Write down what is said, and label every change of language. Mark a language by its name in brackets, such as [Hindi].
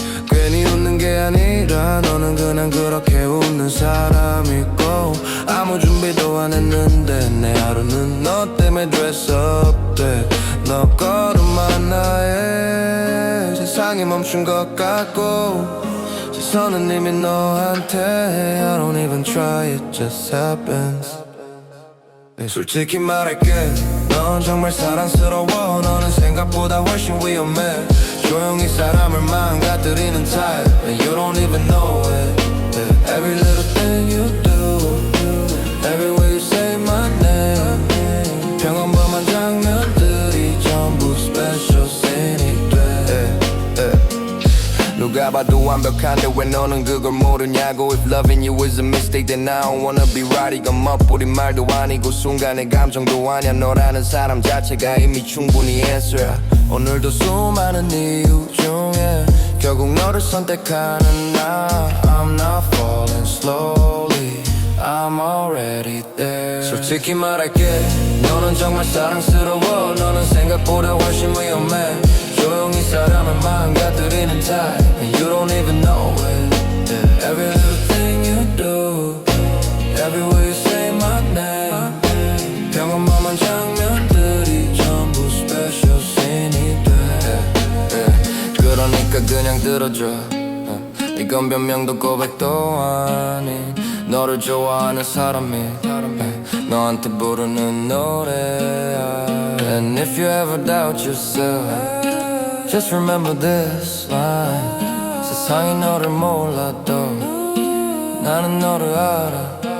[Korean] 괜히 웃는 게 아니라 너는 그냥 그렇게 웃는 사람이고. 아무 준비도 안 했는데 내 하루는 너 때문에 [English] dress up [Korean] 돼. 너 걸음만 나의 세상이 멈춘 것 같고. 시선은 이미 너한테. [English] I don't even try, it just happens. [Korean] 솔직히 말할게. 넌 정말 사랑스러워. 너는 생각보다 훨씬 위험해. 조용히 사람을 망가뜨리는 [English] type, and you don't even know it. Every little thing you do, every way you say my name. [Korean] 평범한 장면들이 전부 [English] special scene [Korean] 이 돼. 누가 봐도 완벽한데 왜 너는 그걸 모르냐고. [English] If loving you is a mistake then I don't wanna be right. [Korean] 이건 멋부린 말도 아니고 순간의 감정도 아냐. 너라는 사람 자체가 이미 충분히 answer. 오늘도 수많은 이유 중에 결국 너를 선택하는 나. [English] I'm not falling slowly, I'm already there. [Korean] 솔직히 말할게. 너는 정말 사랑스러워. 너는 생각보다 훨씬 위험해. 조용히 사람을 망가뜨리는 [English] type, and you don't even know it. Every little thing you do, every way you say my name. [Korean] 평범한 장면들이 전부 [English] special scene [Korean] 이 돼. 그러니까 그냥 들어줘. 이건 변명도 고백도 아닌 너를 좋아하는 사람이 너한테 부르는 노래야. [English] And if you ever doubt yourself, just remember this line. [Korean] 세상이 너를 몰라도 나는 너를 알아.